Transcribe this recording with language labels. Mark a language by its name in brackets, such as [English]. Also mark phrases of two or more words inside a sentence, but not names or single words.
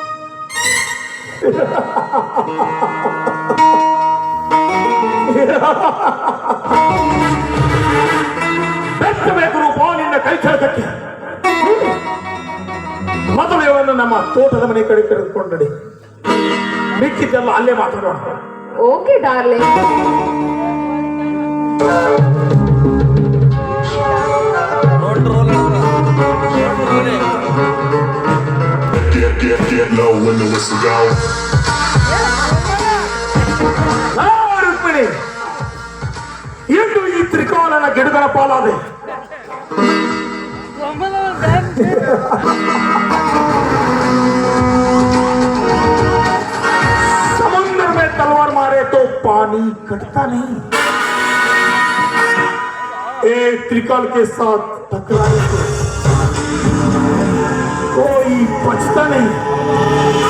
[Kannada] ಬೆಚ್ಚಬೇಕು ರೂಪ ನಿನ್ನ ಕೈ ಚಳಕಕ್ಕೆ. ಮೊದಲು ಇವನು ನಮ್ಮ ತೋಟದ ಮನೆ ಕಡೆ ಕರೆದುಕೊಂಡು ನಡಿ. ಮಿಕ್ಕಿದ್ದೆಲ್ಲ ಅಲ್ಲೇ ಮಾತಾಡೋಣ. [English] okay darling. Get low when the whistle goes. [Kannada] ರುಕ್ಮಿಣಿ, ಎಂದು ಈ ತ್ರಿಕೋನನ ಗಿಡಗಳ ಪಾಲಾದೆ. [Hindi] समुद्र में तलवार मारे तो पानी कटता नहीं. एक त्रिकाल के साथ टकराए तो कोई बचता नहीं.